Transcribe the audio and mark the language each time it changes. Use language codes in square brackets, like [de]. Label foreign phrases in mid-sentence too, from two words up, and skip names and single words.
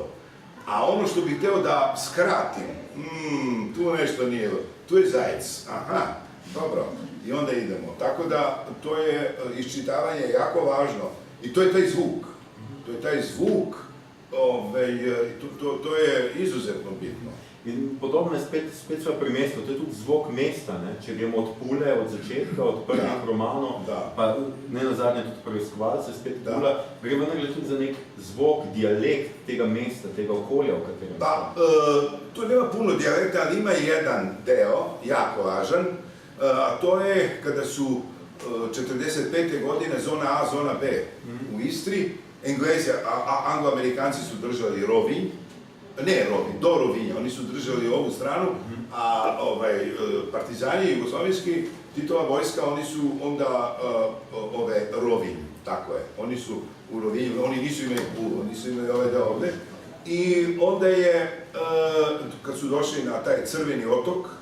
[sr] A ono što bih hteo da skratim, tu nešto nije, tu je zajec, dobro, i onda idemo. Tako da, to je iščitavanje jako važno. I to je taj zvuk. To je taj zvuk, to je izuzetno bitno. [sl] In podobno je spet sva pri mestu, to je tudi zvok mesta, ne? Če gremo od Pule, od začetka, od prvih romanov, pa ne nazadnje tudi preiskovalce, spet Pula, gre vendarle tudi za nek zvok, dialekt tega mesta, tega okolja, v katerem [sr] tu nema puno dijalekta, ali ima jedan deo, jako važan, a to je kada su 45. godine zona A, zona B u Istri, Englezi, Anglo-Amerikanci su držali Rovinj, ne Rovinj, do Rovinja, oni su držali ovu stranu, a partizani jugoslovenski, Titova vojska, oni su onda Rovinj, tako je, oni su u Rovinju, oni nisu imali Pulu, nisu imali ovaj deo ovde, i onda je, kad su došli na taj Crveni otok,